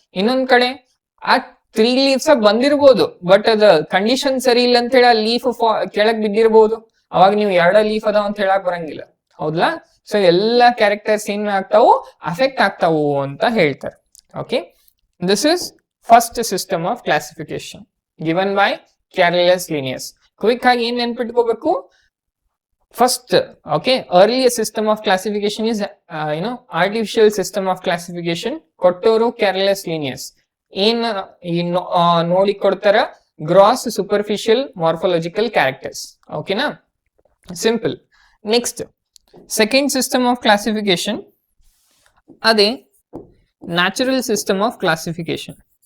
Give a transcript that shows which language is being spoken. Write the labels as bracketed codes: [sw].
[kn] ಇನ್ನೊಂದ್ ಕಡೆ ಆ 3 leaves ಬಂದಿರ್ಬೋದು, ಬಟ್ ಅದ ಕಂಡೀಷನ್ ಸರಿ ಇಲ್ಲ ಅಂತ ಹೇಳಿ ಆ ಲೀಫ್ ಕೆಳಗ್ ಬಿದ್ದಿರ್ಬೋದು. ಅವಾಗ ನೀವು 2 ಲೀಫ್ ಅದಾವ ಅಂತ ಹೇಳಕ್ ಬರಂಗಿಲ್ಲ, ಹೌದಾ? ಸೊ ಎಲ್ಲಾ ಕ್ಯಾರೆಕ್ಟರ್ಸ್ ಏನ್ ಆಗ್ತಾವು? ಅಫೆಕ್ಟ್ ಆಗ್ತಾವು ಅಂತ ಹೇಳ್ತಾರೆ. Okay, [en] This is first system of classification given by Carolus Linnaeus. [kn] Quick ಆಗಿ ಏನ್ ನೆನ್ಪಿಟ್ಕೋಬೇಕು? [en] First, okay, earliest system of classification is, artificial system of classification. [kn] ಕೊಟ್ಟೋರು ಕ್ಯಾರ್ಲಿಯಸ್ ಲಿನಿಯಸ್. ಏನ್ ನೋಡಿ ಕೊಡ್ತಾರ? Gross superficial morphological characters. ಓಕೆನಾ? Simple. [en] Next second system of classification, ಅದೇ natural system of classification.